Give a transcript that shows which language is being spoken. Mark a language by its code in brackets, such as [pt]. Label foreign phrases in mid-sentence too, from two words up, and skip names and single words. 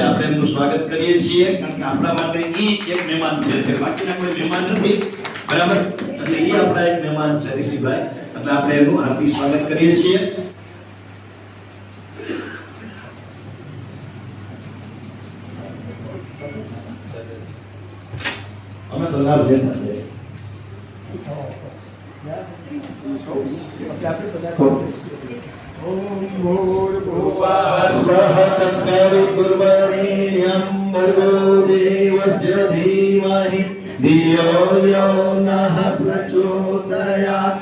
[gu] આપણે એમનું સ્વાગત કરીએ છીએ, કારણ કે આપણા માટે ઈ એક મહેમાન છે, બાકીના કોઈ મહેમાન નથી, બરાબર? એટલે ઈ આપણા એક મહેમાન છે હરીસિંહભાઈ, એટલે આપણે એનું હાર્દિક સ્વાગત કરીએ છીએ. અમે તો લાભ લેતા છે. [sa] ओम भूर्भुवः स्वः तत्सवितुर्वरेण्यं भर्गो देवस्य धीमहि धियो यो नः प्रचोदयात्.